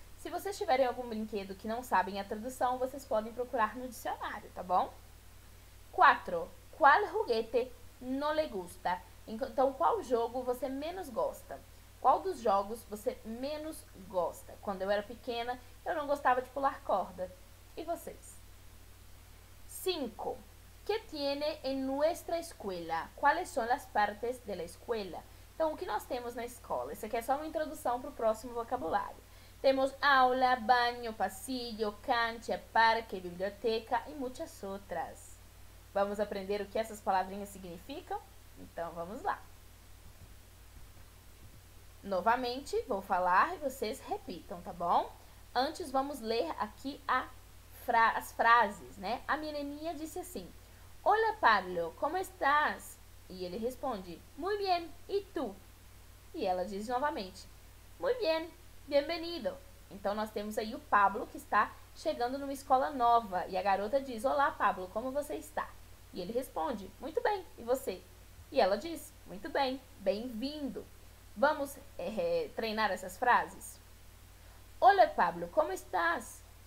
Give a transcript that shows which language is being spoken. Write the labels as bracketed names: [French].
[Portuguese] Se vocês tiverem algum brinquedo que não sabem a tradução, vocês podem procurar no dicionário, tá bom? 4. [Spanish] Qual juguete no le gusta? [Portuguese] Então, qual jogo você menos gosta? Qual dos jogos você menos gosta? Quando eu era pequena, eu não gostava de pular corda. E vocês? 5. [Spanish] ¿Qué tiene en nuestra escuela? ¿Cuáles son las partes de la escuela? [Portuguese] Então, o que nós temos na escola? Isso aqui é só uma introdução para o próximo vocabulário. Temos aula, banho, pasillo, cancha, parque, biblioteca e muitas outras. Vamos aprender o que essas palavrinhas significam? Então, vamos lá. Novamente, vou falar e vocês repitam, tá bom? Antes, vamos ler aqui as frases, né? A menininha disse assim: [Spanish] Hola, Pablo, como estás? [Portuguese] E ele responde, [Spanish] muy bien, ¿y tú? [Portuguese] E ela diz novamente, [Spanish] muy bien, bienvenido. [Portuguese] Então, nós temos aí o Pablo que está chegando numa escola nova. E a garota diz, olá, Pablo, como você está? E ele responde, muito bem, e você? E ela diz, muito bem, bem-vindo. Vamos treinar essas frases? [Spanish] Hola, Pablo, como estás?